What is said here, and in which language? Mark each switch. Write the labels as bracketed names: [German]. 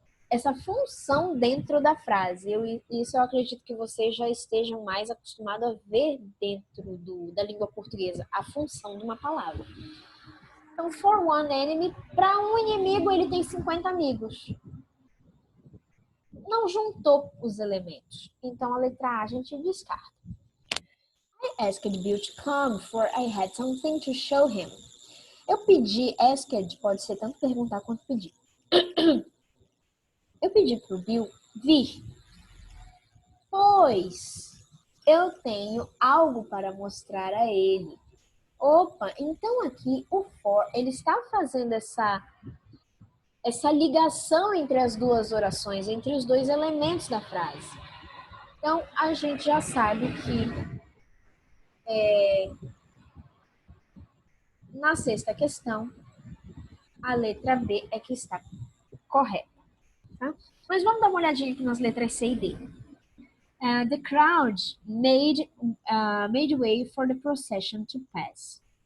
[Portuguese] essa função dentro da frase. Isso eu acredito que vocês já estejam mais acostumados a ver dentro da língua portuguesa, a função de uma palavra. Então, [English] for one enemy, [Portuguese] para um inimigo, ele tem 50 amigos. Não juntou os elementos. Então, a letra A a gente descarta. [English] I asked Bill to come, for I had something to show him. [Portuguese] Eu pedi, asked pode ser tanto perguntar quanto pedir. Eu pedi pro Bill vir, pois eu tenho algo para mostrar a ele. Opa, então aqui o for, ele está fazendo essa ligação entre as duas orações, entre os dois elementos da frase. Então, a gente já sabe que na sexta questão, a letra B é que está correta. Tá? Mas vamos dar uma olhadinha aqui nas letras C e D. [English] The crowd made way for the procession to pass.